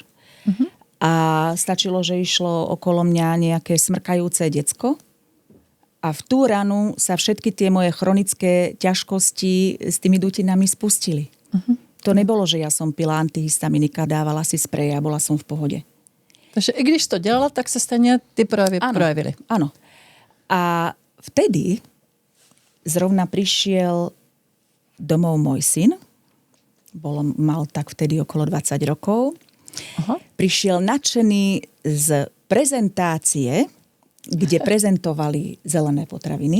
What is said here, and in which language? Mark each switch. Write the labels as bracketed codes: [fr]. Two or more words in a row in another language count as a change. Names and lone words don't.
[sk] A stačilo, že išlo okolo mňa nejaké smrkajúce decko a v tú ranu sa všetky tie moje chronické ťažkosti s tými dutinami spustili. To nebolo, že ja som pila antihistaminika, dávala si sprej a bola som v pohode. [cs] Takže i když to dělala, tak se stejně ty projevy projevily. [sk] Áno. A vtedy zrovna prišiel domov môj syn. Mal tak vtedy okolo 20 rokov. Aha. Prišiel nadšený z prezentácie, kde prezentovali zelené potraviny.